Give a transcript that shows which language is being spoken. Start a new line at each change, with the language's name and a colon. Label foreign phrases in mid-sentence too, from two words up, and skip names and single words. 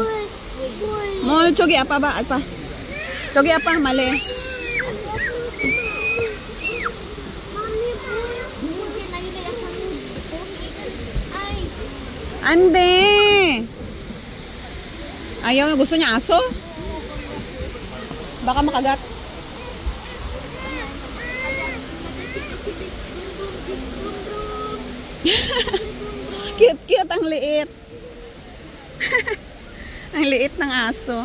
Korean: 뭘 저기 아빠 봐, 아빠. 저기 아빠 말해. 안 돼.
Filipino: Ayaw, gusto niya aso? Baka makagat. Cute ang liit. Ang liit ng aso.